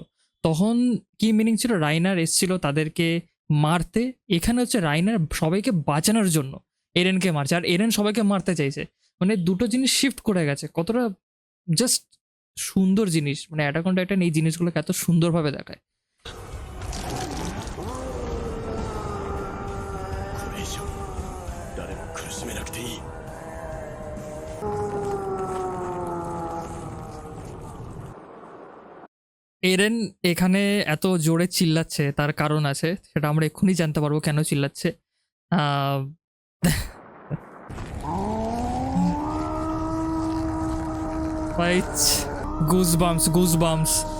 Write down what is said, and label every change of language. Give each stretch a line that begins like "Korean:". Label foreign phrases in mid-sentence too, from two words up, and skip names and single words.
Bangla: তখন কি মিনিং ছিল, রাইনার এসেছিল তাদেরকে মারতে, এখানে হচ্ছে রাইনার সবাইকে বাঁচানোর জন্য এরেনকে মারছে, আর এরেন সবাইকে মারতে চাইছে। মানে দুটো জিনিস শিফট করে গেছে, কতটা জাস্ট সুন্দর জিনিস। মানে অ্যাটাক অন টাইটান এই জিনিসগুলোকে এত সুন্দরভাবে দেখায়।
Japanese: これ以上誰も苦しめなくていい。
Bangla: এরেন এখানে এত জোরে চিল্লাচ্ছে তার কারণ আছে, সেটা আমরা এক্ষুনি জানতে পারবো কেন চিল্লাচ্ছে।
English: Ah, goosebumps goosebumps.